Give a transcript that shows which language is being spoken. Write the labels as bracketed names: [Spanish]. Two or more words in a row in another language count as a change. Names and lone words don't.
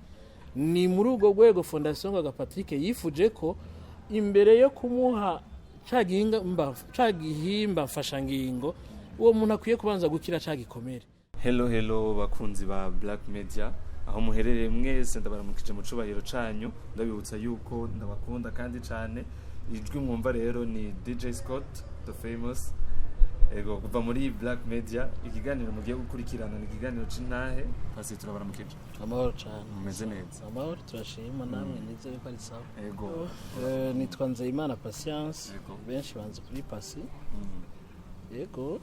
[Rundi] Ni muri ubwo rwego Fondation Ngoga Patrick yifuje ko imbere yo kumuha cagihimba mfasha ngingo uwo muntu akwiye kubanza gukira cagikomere. Hello bakunzi ba Black Media, aho muherereye mwese ndabaramukije mu cubahiro canyu, ndabibutsa yuko ndabakunda kandi cyane. Ijwi mwumva rero ni DJ Scott the famous. Ego kuva muri Black Media, ikiganiro mugiye gukurikirana ni ikiganiro c'intahe. Pasi turabaramukije. Amahoro cyane. Mumeze neza? Amahoro turashima namwe nizere ko ari sawa. Ego. Nitwa Nzeyimana Patience. Benshi banze kuri Pacy. Yego.